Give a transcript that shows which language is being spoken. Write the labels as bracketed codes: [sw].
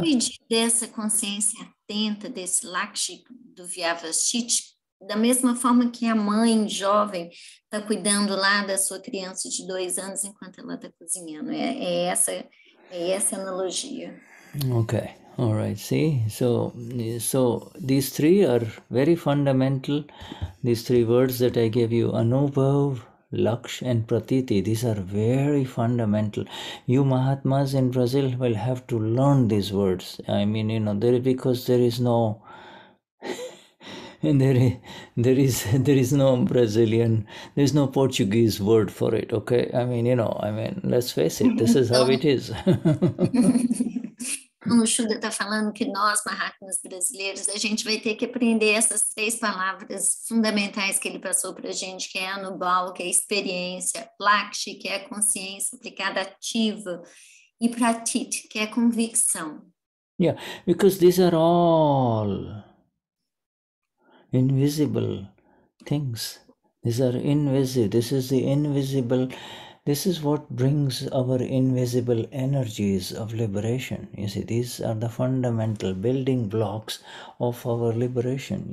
[pt] Cuide dessa consciência atenta, desse Lakshmi do Vyavasthit, da mesma forma que a mãe jovem está cuidando lá da sua criança de 2 anos enquanto ela está cozinhando. É essa analogia. [en] Okay, all right. See, so these three are very fundamental. These 3 words that I gave you, Anubhav, Laksh, and Pratiti, these are very fundamental. You Mahatmas in Brazil will have to learn these words. I mean, you know, because there is no. And there is no Brazilian, there is no Portuguese word for it, okay? I mean, you know, let's face it, this is how it is. [pt] O Shuddha está falando que nós, Mahatmas brasileiros, a gente vai ter que aprender essas 3 palavras fundamentais que ele passou para a gente, que é Anubhav, que é experiência, Lakshi, que é a consciência aplicada ativa, e Pratit, que é convicção. [en] Yeah, because these are all invisible things. These are invisible. This is the invisible. This is what brings our invisible energies of liberation. You see, these are the fundamental building blocks of our liberation.